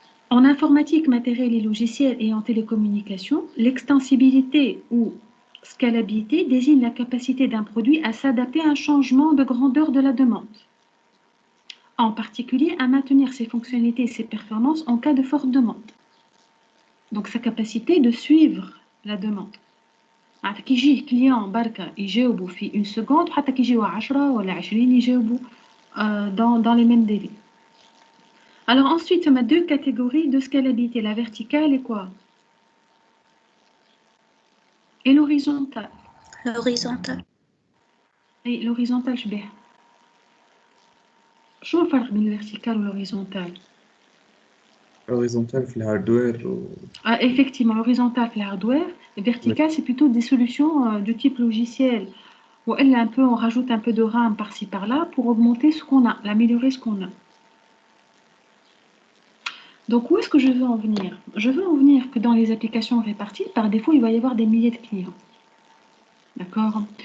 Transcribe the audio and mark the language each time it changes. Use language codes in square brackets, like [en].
[fr] En informatique, matériel et logiciel et en télécommunication, l'extensibilité ou scalabilité désigne la capacité d'un produit à s'adapter à un changement de grandeur de la demande. En particulier, à maintenir ses fonctionnalités et ses performances en cas de forte demande. Donc, sa capacité de suivre la demande. [ar] كي يجي كليون بركة يجاوبوا في [fr] une seconde [ar] حتى كي يجيو 10 ولا 20 يجاوبوا [fr] dans les mêmes délais. Alors ensuite, on a deux catégories de scalabilité. La verticale et quoi? et l'horizontale. L'horizontale. Et l'horizontale, je vais. [ar] شو الفرق بين الفيرتيكال والهوريزونتال؟ horizontal في الهاردوير [fr] Effectivement, l'horizontale [ar] في الهاردوير, [fr] le vertical c'est plutôt des solutions du type logiciel. Ou elle un peu, on rajoute un peu de RAM par-ci par-là pour augmenter ce qu'on a, améliorer ce qu'on a. Donc où est-ce que je veux en venir? Je veux en venir que dans les applications réparties, par défaut, il va y avoir des milliers de clients. D'accord?